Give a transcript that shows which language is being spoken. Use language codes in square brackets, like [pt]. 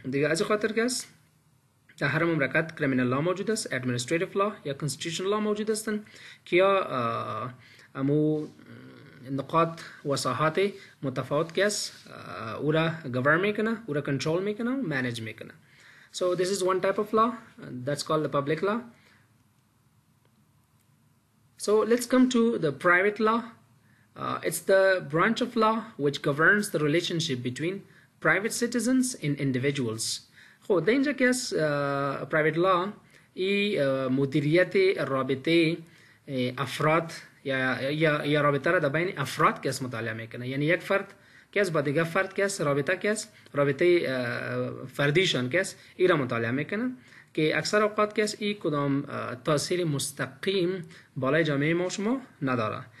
[fa] دیگه از خاطر که است در هر مملکت کریمینال لا موجود است، ادمنستریتیو لا یا کانستیتوشنال لا موجود هستند که یا امو نقاط و ساحات متفاوت که است او را گورن میکنه، او را کنترل میکنه و مانیج میکنه. [en] So this is one type of law that's called the public law. So let's come to the private law. It's the branch of law which governs the relationship between private citizens and individuals. [fa] خب در اینجا که از private law ای مدیریت رابطه افراد یا رابطه را در بین افراد که از مطالعه میکنه. یعنی یک فرد که از با دیگه فرد که از رابطه که از رابطه فردیشان که از ای را مطالعه میکنه که اکثر اوقات که از ای کدام تاثیر مستقیم بالای جامعه ما شما نداره.